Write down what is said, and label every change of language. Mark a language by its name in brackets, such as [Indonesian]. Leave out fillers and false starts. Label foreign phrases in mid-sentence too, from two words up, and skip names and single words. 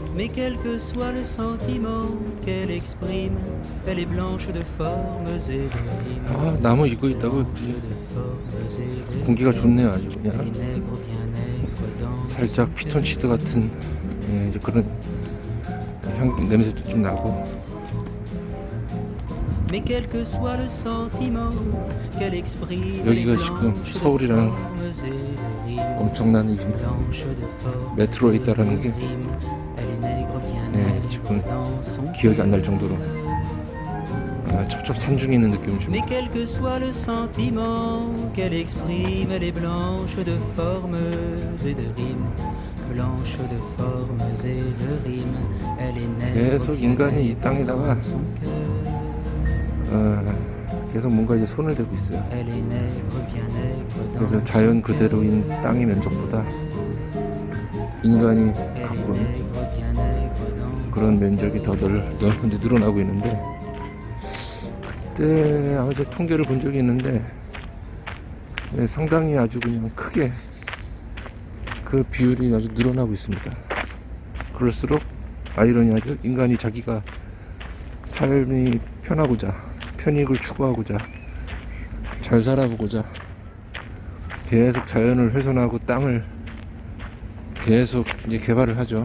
[French] Mais quel que soit le sentiment qu'elle exprime, elle est blanche de formes et de rimes. [Korean] 아, 나무 이거 있다고 [French] Blanche de formes et de [Korean] 공기가 [French] rimes. [Korean] 좋네요, 아주 [French] Les [Korean] 그냥. [French] nègres bien nègres dans [Korean] 살짝 피톤치드 같은 예, 이제 그런 향 냄새도 좀 나고. [French] Mais quel que soit le sentiment qu'elle exprime, [Korean] 여기가 지금 서울이랑 엄청난 이 메트로에 있다라는 게 네, 지금 기억이 안 날 정도로 첩첩 산중에 있는 느낌을 줍니다. [French] Mais quel que soit le sentiment qu'elle exprime, elle est blanche de formes et de rimes. Blanche de formes et de rimes. Elle est nègre [Korean] 계속 [French] bien [Korean] 인간이 이 [French] nègre [Korean] 땅에다가 [French] dans son cœur. [Korean] 계속 뭔가 이제 손을 대고 있어요. [French] Elle est nègre bien nègre dans [Korean] 그래서 자연 [French] son [Korean] 그대로인 땅의 면적보다 인간이 [French] Elle est [Korean] 갖고 있는 [French] nègre bien nègre dans [Korean] 그런 면적이 더 이제 늘어나고 있는데, 그때 아마 제가 통계를 본 적이 있는데 네, 상당히 아주 그냥 크게 그 비율이 아주 늘어나고 있습니다. 그럴수록 아이러니하죠. 인간이 자기가 삶이 편하고자, 편익을 추구하고자, 잘 살아보고자 계속 자연을 훼손하고 땅을 계속 이제 개발을 하죠.